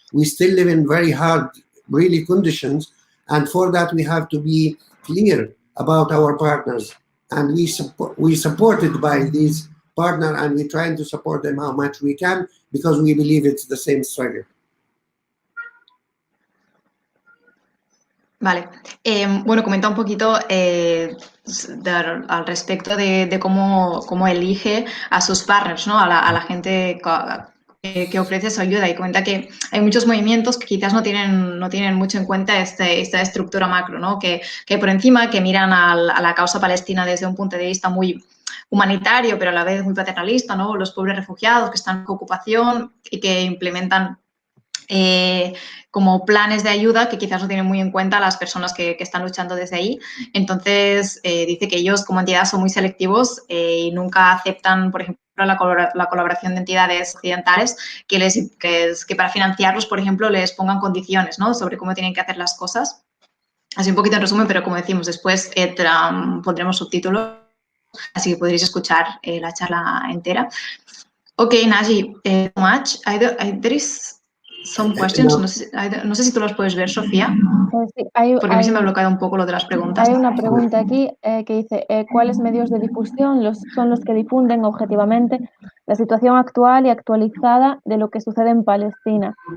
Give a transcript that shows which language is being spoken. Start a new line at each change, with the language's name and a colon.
English: We still live in very hard, really conditions, and for that we have to be clear about our partners. And we supported by these partner, and we're trying to support them how much we can because we believe it's the same struggle.
Spanish: Vale. Bueno, comenta un poquito al respecto de cómo elige a sus partners, ¿no? A la gente que ofrece su ayuda, y comenta que hay muchos movimientos que quizás no tienen mucho en cuenta esta estructura macro, ¿no? Que por encima, que miran a la causa palestina desde un punto de vista muy humanitario, pero a la vez muy paternalista, ¿no? Los pobres refugiados que están en ocupación y que implementan como planes de ayuda que quizás no tienen muy en cuenta a las personas que están luchando desde ahí. Entonces, dice que ellos como entidad son muy selectivos y nunca aceptan, por ejemplo, la colaboración de entidades occidentales que para financiarlos, por ejemplo, les pongan condiciones, ¿no? Sobre cómo tienen que hacer las cosas. Así un poquito en resumen, pero como decimos, después pondremos subtítulos, así que podréis escuchar la charla entera.
English: Ok, Naji, so much. There is some questions.
Spanish: No sé si tú las puedes ver, Sofía. Sí, porque a mí se me ha bloqueado un poco lo de las preguntas. Hay una pregunta aquí que dice, ¿cuáles medios de difusión son los que difunden objetivamente la situación actual y actualizada de lo que sucede en Palestina?